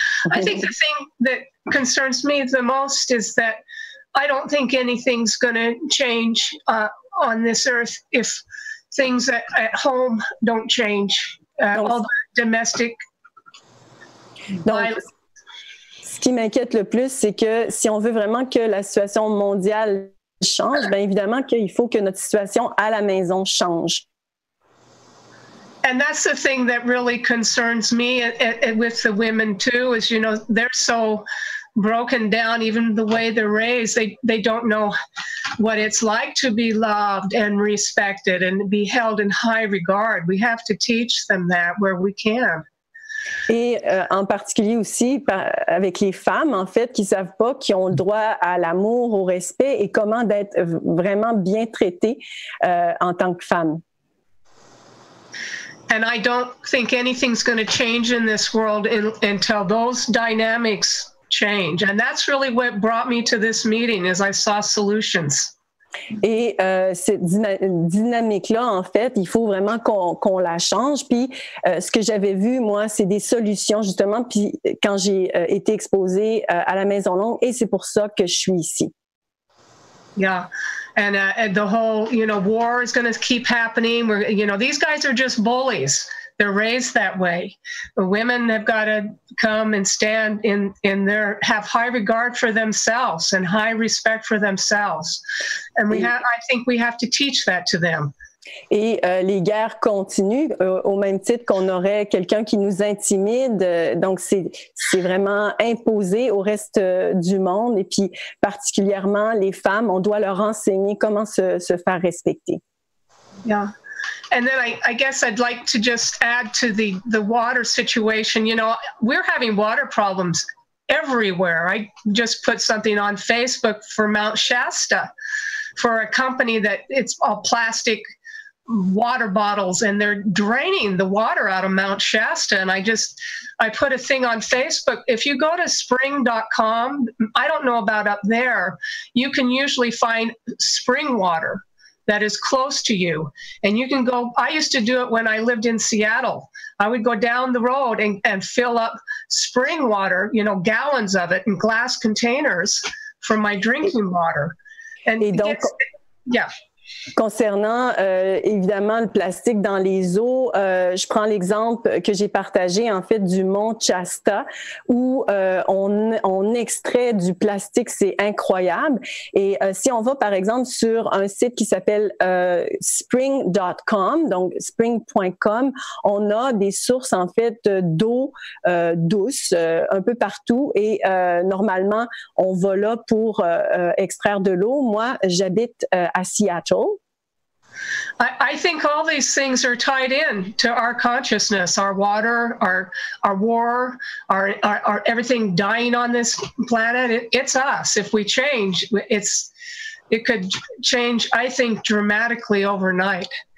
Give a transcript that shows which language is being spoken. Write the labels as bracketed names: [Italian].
[English] I think the thing that concerns me the most is that I don't think anything's going to change on this earth if things at home don't change. All the domestic violence. [French] Ce qui m'inquiète le plus, c'est que si on veut vraiment que la situation mondiale change, bien évidemment qu'il faut que notre situation à la maison change. [English] And that's the thing that really concerns me with the women too, is, you know, they're so broken down, even the way they're raised. They don't know what it's like to be loved and respected and be held in high regard. We have to teach them that where we can. [French] Et en particulier aussi avec les femmes, en fait, qui ne savent pas qu'ils ont le droit à l'amour, au respect et comment d'être vraiment bien traitées en tant que femmes. [English] And I don't think anything's going to change in this world until those dynamics change. And that's really what brought me to this meeting, is I saw solutions. [French] Et cette dynamique-là, en fait, il faut vraiment qu'on la change. Puis, ce que j'avais vu, moi, c'est des solutions, justement, puis quand j'ai été exposée à la Maison Longue, et c'est pour ça que je suis ici. [English] Yeah. And the whole, you know, war is going to keep happening. You know, these guys are just bullies. They're raised that way. The women have got to come and stand in their, have high regard for themselves and high respect for themselves. And I think we have to teach that to them. [French] Et les guerres continuent au même titre qu'on aurait quelqu'un qui nous intimide. Donc, c'est vraiment imposé au reste du monde. Et puis, particulièrement, les femmes, on doit leur enseigner comment se faire respecter. [English] Yeah. And then I guess I'd like to just add to the water situation. You know, we're having water problems everywhere. I just put something on Facebook for Mount Shasta, for a company that it's all plastic water bottles, and they're draining the water out of Mount Shasta. And I put a thing on Facebook. If you go to spring.com, I don't know about up there, you can usually find spring water that is close to you. And you can go, I used to do it when I lived in Seattle. I would go down the road and fill up spring water, you know, gallons of it in glass containers for my drinking water. And donc, yeah. [French] Concernant évidemment le plastique dans les eaux, je prends l'exemple que j'ai partagé en fait du mont Shasta où on extrait du plastique, c'est incroyable. Et si on va par exemple sur un site qui s'appelle spring.com, donc spring.com, on a des sources en fait d'eau douce un peu partout et normalement on va là pour extraire de l'eau. Moi, j'habite à Seattle. [English] I think all these things are tied in to our consciousness, our water, our war, our everything dying on this planet. It's us. If we change, it could change, I think, dramatically overnight.